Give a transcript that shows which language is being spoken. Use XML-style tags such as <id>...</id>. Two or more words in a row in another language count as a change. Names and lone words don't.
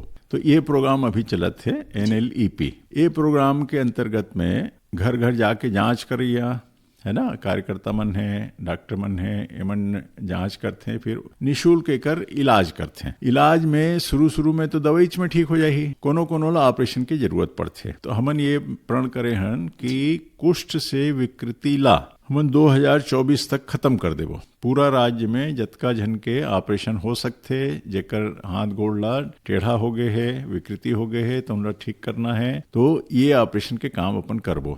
<hne>तो ये प्रोग्राम अभी चलत है NLEP। ये प्रोग्राम के अंतर्गत में घर घर जाके जांच करिया, है ना, कार्यकर्ता मन है, डॉक्टर मन है, एमन जांच करते हैं, फिर निःशुल्क एकर इलाज करते हैं। इलाज में शुरू में तो दवाई में ठीक हो जाही, कोनो ला ऑपरेशन की जरूरत पड़ते। तो हमन ये प्रण करे हन कि कुष्ठ से विकृति ला हमन 2024 तक खत्म कर देबो। पूरा राज्य में जतका जन के ऑपरेशन हो सकथे, जेकर हाथ गोड़ ला टेढ़ा हो गए है, विकृति हो गए है, तो उनला ठीक करना है, तो ये ऑपरेशन के काम अपन करबो।</hne>